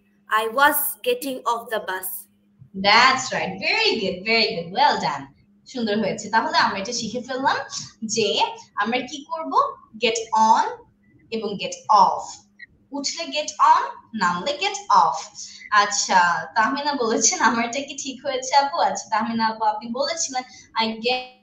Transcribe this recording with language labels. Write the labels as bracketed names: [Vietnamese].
[English] I was getting off the bus. That's right, very good, very good, well done. [Bangla] সুন্দর হয়েছে। তাহলে আমরা এটা শিখে ফেললাম যে আমরা কি করব? [English] get on এবং get off, উঠলে get on, নামলে get off। [Bangla] আচ্ছা, তাহমিনা বলেছেন আমারটা কি ঠিক হয়েছে আপু? আচ্ছা তাহমিনা আপু, আপনি বলেছিলেন [English] I get